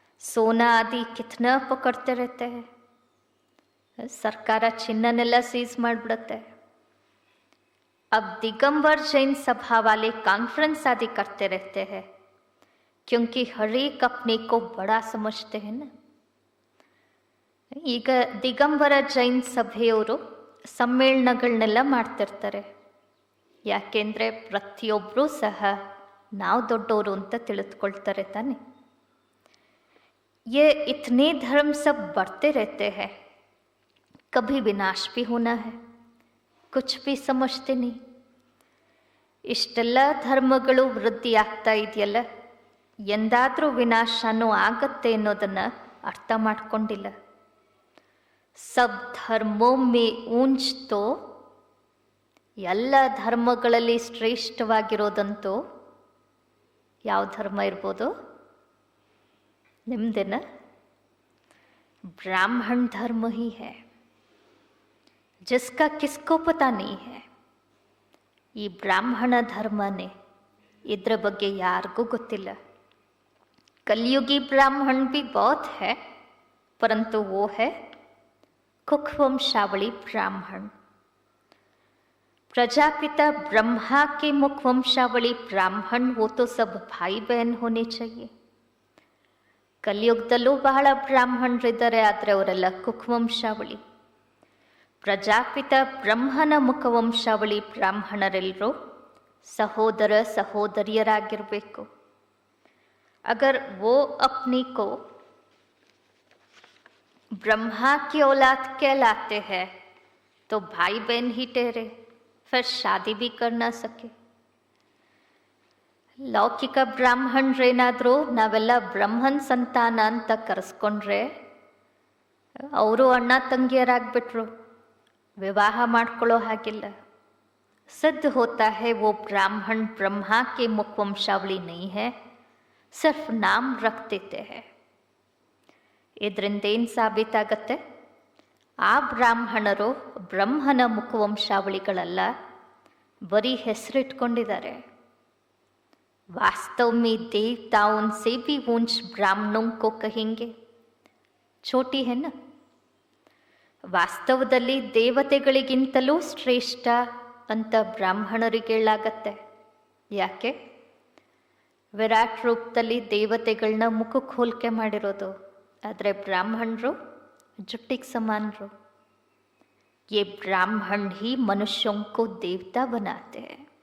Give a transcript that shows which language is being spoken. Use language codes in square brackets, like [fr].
[hi] ಸೋನಾ ಆದಿ ಕಿತ್ನ ಪಕಡ್ತೆ [kn] ಇರುತ್ತೆ, ಸರ್ಕಾರ ಚಿನ್ನನೆಲ್ಲ ಸೀಸ್ ಮಾಡಿಬಿಡುತ್ತೆ. [hi] अब दिगंबर जैन सभा वाले कॉन्फ्रेंस आदि करते रहते हैं, क्योंकि हर एक अपने को बड़ा समझते हैं ना. [kn] ಈಗ ದಿಗಂಬರ ಜೈನ್ ಸಭೆಯವರು ಸಮ್ಮೇಳನಗಳನ್ನೆಲ್ಲ ಮಾಡ್ತಿರ್ತಾರೆ. ಯಾಕೆಂದರೆ ಪ್ರತಿಯೊಬ್ಬರೂ ಸಹ ನಾವು ದೊಡ್ಡವರು ಅಂತ ತಿಳಿದುಕೊಳ್ತಾರೆ ತಾನೆ. [hi] ये इतने धर्म सब बढ़ते रहते हैं, कभी विनाश भी होना है, कुछ भी समझते नहीं. [kn] ಇಷ್ಟೆಲ್ಲ ಧರ್ಮಗಳು ವೃದ್ಧಿ ಆಗ್ತಾ ಇದೆಯಲ್ಲ, ಎಂದಾದರೂ ವಿನಾಶನೂ ಆಗತ್ತೆ ಅನ್ನೋದನ್ನು ಅರ್ಥ ಮಾಡ್ಕೊಂಡಿಲ್ಲ. [hi] ಸಬ್ ಧರ್ಮೋ ಮೇ ಊಂಚ್ ತೋ, [kn] ಎಲ್ಲ ಧರ್ಮಗಳಲ್ಲಿ ಶ್ರೇಷ್ಠವಾಗಿರೋದಂತೂ ಯಾವ ಧರ್ಮ ಇರ್ಬೋದು? ನಿಮ್ದೇನ? [hi] ब्राह्मण धर्म ही है, जिसका किसको पता नहीं है. [kn] ಈ ಬ್ರಾಹ್ಮಣ ಧರ್ಮನೇ, ಇದರ ಬಗ್ಗೆ ಯಾರಿಗೂ ಗೊತ್ತಿಲ್ಲ. [hi] कलयुगी ब्राह्मण भी बहुत है, परंतु वो है कुखवंशावली ब्राह्मण. प्रजापिता ब्रह्मा के मुखवंशावली ब्राह्मण, वो तो सब भाई बहन होने चाहिए. [kn] ಕಲಿಯುಗದಲ್ಲೂ ಬಹಳ ಬ್ರಾಹ್ಮಣರಿದ್ದಾರೆ, ಆದರೆ ಅವರೆಲ್ಲ ಕುಖವಂಶಾವಳಿ. ಪ್ರಜಾಪಿತ ಬ್ರಹ್ಮನ ಮುಖವಂಶಾವಳಿ ಬ್ರಾಹ್ಮಣರೆಲ್ಲರೂ ಸಹೋದರ ಸಹೋದರಿಯರಾಗಿರಬೇಕು. [hi] अगर वो अपने को ब्रह्मा की औलाद कहलाते हैं तो भाई बहन ही ठहरे, फिर शादी भी कर ना सके. [kn] ಲೌಕಿಕ ಬ್ರಾಹ್ಮಣರೇನಾದರೂ ನಾವೆಲ್ಲ ಬ್ರಹ್ಮನ್ ಸಂತಾನ ಅಂತ ಕರೆಸ್ಕೊಂಡ್ರೆ ಅವರು ಅಣ್ಣ ತಂಗಿಯರಾಗ್ಬಿಟ್ರು, ವಿವಾಹ ಮಾಡ್ಕೊಳ್ಳೋ ಹಾಗಿಲ್ಲ. [hi] सिद्ध होता है वो ब्राह्मण ब्रह्मा के मुखवंशावली नहीं है, सिर्फ नाम रख देते हैं. [kn] ಇದರಿಂದ ಏನು ಸಾಬೀತಾಗತ್ತೆ? ಆ ಬ್ರಾಹ್ಮಣರು ಬ್ರಹ್ಮನ ಮುಖವಂಶಾವಳಿಗಳಲ್ಲ, ಬರೀ ಹೆಸರಿಟ್ಕೊಂಡಿದ್ದಾರೆ. [hi] वास्तव में देवताओं से भी ऊंच ब्राह्मणों को कहेंगे. छोटी है ना. [kn] ವಾಸ್ತವದಲ್ಲಿ ದೇವತೆಗಳಿಗಿಂತಲೂ ಶ್ರೇಷ್ಠ ಅಂತ ಬ್ರಾಹ್ಮಣರಿಗೆ ಹೇಳಾಗತ್ತೆ. ಯಾಕೆ? ವಿರಾಟ್ ರೂಪದಲ್ಲಿ ದೇವತೆಗಳನ್ನ ಮುಖಕ್ಕೆ ಹೋಲಿಕೆ ಮಾಡಿರೋದು, ಆದರೆ ಬ್ರಾಹ್ಮಣರು ಜುಟ್ಟಿಗೆ ಸಮಾನರು. [hi] ये ब्राह्मण ही मनुष्यों को देवता बनाते हैं.